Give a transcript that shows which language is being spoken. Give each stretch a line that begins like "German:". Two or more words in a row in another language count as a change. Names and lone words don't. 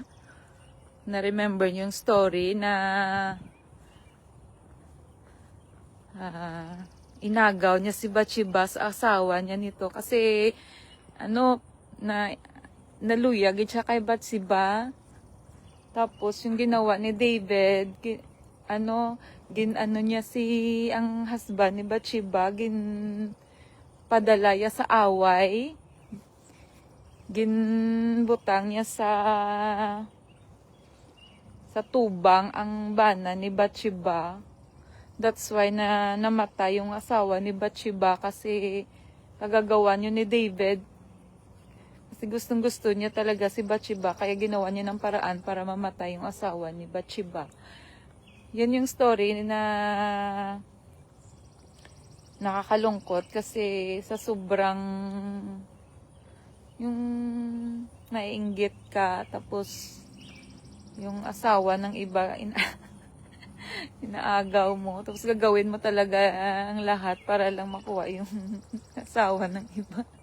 Filipino: Na-remember niyo yung story na inagaw niya si Bathsheba sa asawa niya nito kasi naluyag siya kay Bathsheba. Tapos yung ginawa ni David, niya ang husband ni Bathsheba, padalaya sa away,
Hiligaynon: ginbutang niya sa tubang ang bana ni Bathsheba.
English: That's why
Filipino: na namatay yung asawa ni Bathsheba kasi kagagawa niyo ni David. Kasi gustong-gusto niya talaga si Bathsheba kaya ginawa niya ng paraan para mamatay yung asawa ni Bathsheba. Yan yung story na nakakalungkot kasi sa sobrang yung naiinggit ka tapos yung asawa ng iba inaagaw mo tapos gagawin mo talaga ang lahat para lang makuha yung asawa ng iba.